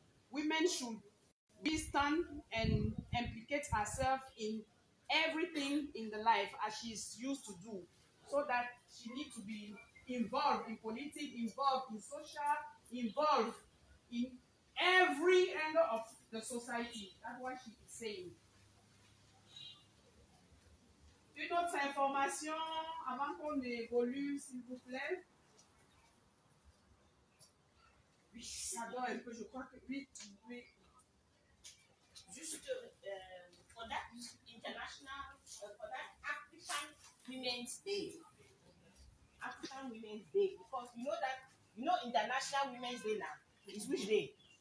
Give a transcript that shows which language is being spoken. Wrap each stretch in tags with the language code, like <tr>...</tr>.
<en>Women should be stand and implicate herself in everything in the life as she's used to do, so that she needs to be involved in politics, involved in social, involved in every angle of the society. That's what she is saying.</en> <fr>Une autre information avant qu'on évolue, s'il vous plaît. Oui, ça doit un peu, je crois que oui. Juste</fr> <en>for that international, for that African Women's Day. African Women's Day, because you know International Women's Day now is which day?</en>